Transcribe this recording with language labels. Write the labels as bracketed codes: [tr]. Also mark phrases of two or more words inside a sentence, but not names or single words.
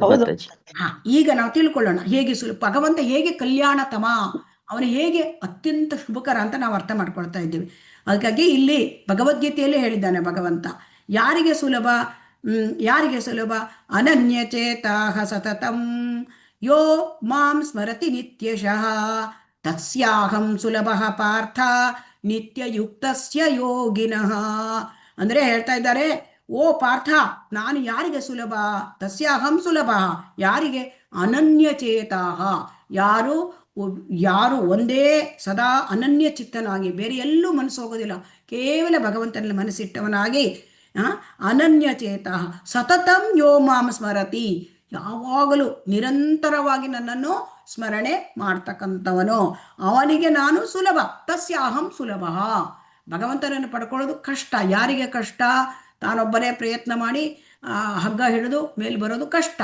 [kn] ಹೌದು. ಮಾತಾಜಿ. ಈಗ ನಾವು ತಿಳ್ಕೊಳ್ಳೋಣ ಹೇಗೆ ಭಗವಂತ ಹೇಗೆ ಕಲ್ಯಾಣತಮ, ಅವನು ಹೇಗೆ ಅತ್ಯಂತ ಶುಭಕರ ಅಂತ ನಾವು ಅರ್ಥ ಮಾಡ್ಕೊಳ್ತಾ ಇದ್ದೀವಿ. ಹಾಗಾಗಿ ಇಲ್ಲಿ ಭಗವದ್ಗೀತೆಯಲ್ಲೇ ಹೇಳಿದ್ದಾನೆ ಭಗವಂತ, ಯಾರಿಗೆ ಸುಲಭ? ಯಾರಿಗೆ ಸುಲಭ? [sa] ಅನನ್ಯಚೇತಾಃ ಸತತಂ ಯೋ ಮಾಂ ಸ್ಮರತಿ ನಿತ್ಯಶಃ ತಸ್ಯಾಹಂ ಸುಲಭಃ ಪಾರ್ಥ ನಿತ್ಯಯುಕ್ತಸ್ಯ ಯೋಗಿನಃ. [kn] ಅಂದ್ರೆ ಹೇಳ್ತಾ ಇದ್ದಾರೆ, ಓ ಪಾರ್ಥ, ನಾನು ಯಾರಿಗೆ ಸುಲಭ? [sa] ತಸ್ಯಾಹಂ ಸುಲಭ. ಯಾರಿಗೆ? [kn] ಅನನ್ಯಚೇತಾಃ, ಯಾರು ಒಂದೇ ಸದಾ ಅನನ್ಯ ಚಿತ್ತನಾಗಿ ಬೇರೆ ಎಲ್ಲೂ ಮನಸ್ಸು ಹೋಗೋದಿಲ್ಲ, ಕೇವಲ ಭಗವಂತನಲ್ಲಿ ಮನಸ್ಸಿಟ್ಟವನಾಗಿ, [sa] ಅನನ್ಯಚೇತಃ ಸತತಂ ಯೋ ಮಾಂ ಸ್ಮರತಿ, [kn] ಯಾವಾಗಲೂ ನಿರಂತರವಾಗಿ ನನ್ನನ್ನು ಸ್ಮರಣೆ ಮಾಡ್ತಕ್ಕಂಥವನು, ಅವನಿಗೆ ನಾನು ಸುಲಭ. [sa] ತಸ್ಯಾಹಂ ಸುಲಭ. [kn] ಭಗವಂತನನ್ನು ಪಡ್ಕೊಳ್ಳೋದು ಕಷ್ಟ. ಯಾರಿಗೆ ಕಷ್ಟ? ತಾನೊಬ್ಬರೇ ಪ್ರಯತ್ನ ಮಾಡಿ ಹಗ್ಗ ಹಿಡಿದು ಮೇಲೆ ಬರೋದು ಕಷ್ಟ.